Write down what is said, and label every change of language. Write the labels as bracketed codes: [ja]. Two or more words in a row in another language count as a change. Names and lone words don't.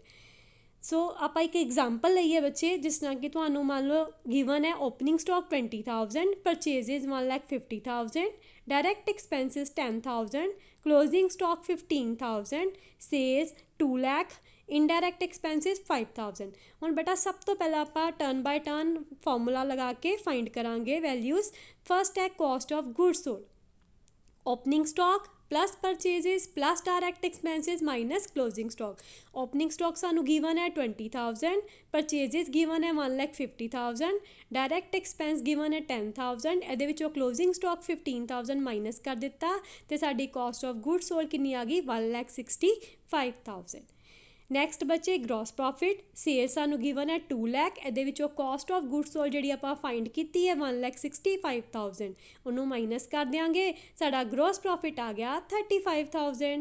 [pa] ਸੋ ਆਪਾਂ ਇੱਕ ਐਗਜ਼ਾਮਪਲ ਲਈਏ ਬੱਚੇ, ਜਿਸ ਤਰ੍ਹਾਂ ਕਿ ਤੁਹਾਨੂੰ ਮੰਨ ਲਓ ਗਿਵਨ ਹੈ [en] opening stock [pa] 20,000, ਪਰਚੇਜ਼ਿਸ 1,50,000, [en] direct expenses [pa] 10,000, [en] closing stock [pa] 15,000, ਸੇਲਸ 2 ਲੱਖ, [en] indirect expenses [pa] 5,000। ਹੁਣ ਬੇਟਾ ਸਭ ਤੋਂ ਪਹਿਲਾਂ ਆਪਾਂ [en] turn by turn formula [pa] ਲਗਾ ਕੇ ਫਾਈਂਡ ਕਰਾਂਗੇ ਵੈਲਿਊਜ਼। [en] ਫਸਟ ਹੈ cost of good sold, opening stock plus purchases plus direct expenses minus closing stock। opening stock [pa] ਸਾਨੂੰ given ਹੈ 20,000, purchases given ਹੈ 1,50,000, [en] direct expense [pa] given ਹੈ 10,000, ਇਹਦੇ ਵਿੱਚੋਂ [en] closing stock [pa] 15,000 ਮਾਈਨਸ ਕਰ ਦਿੱਤਾ ਤੇ ਸਾਡੀ [en] cost of goods sold [pa] ਕਿੰਨੀ ਆ ਗਈ, 1,65,000। ਨੈਕਸਟ ਬੱਚੇ [en] gross profit, [pa] ਸੇਲ ਸਾਨੂੰ ਗਿਵਨ ਹੈ 2 ਲੱਖ, ਇਹਦੇ ਵਿੱਚੋਂ [en] cost of good sold [pa] ਜਿਹੜੀ ਆਪਾਂ ਫਾਈਂਡ ਕੀਤੀ ਹੈ 1,65,000, ਉਹਨੂੰ ਮਾਈਨਸ ਕਰ ਦਿਆਂਗੇ, ਸਾਡਾ [en] gross profit [pa] ਆ ਗਿਆ 35,000।